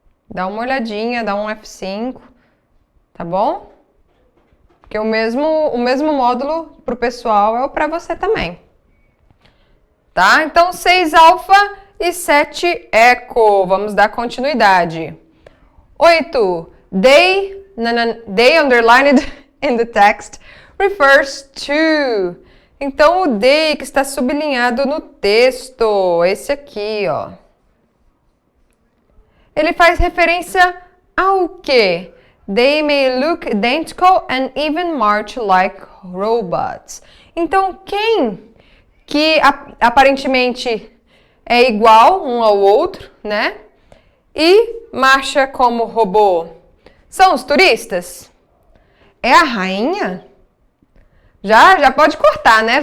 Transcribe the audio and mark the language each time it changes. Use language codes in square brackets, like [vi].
[pt] Dá uma olhadinha, dá um F5, tá bom? Porque o mesmo módulo pro pessoal é o pra você também. Tá? Então, 6 alfa e 7 eco. Vamos dar continuidade. 8. [en] They underlined in the text refers to. [pt] Então, o they que está sublinhado no texto, esse aqui, ó. Ele faz referência ao quê? [en] They may look identical and even march like robots. [pt] Então, quem que aparentemente é igual um ao outro, né? E marcha como robô? São os turistas? É a rainha? Já pode cortar, né?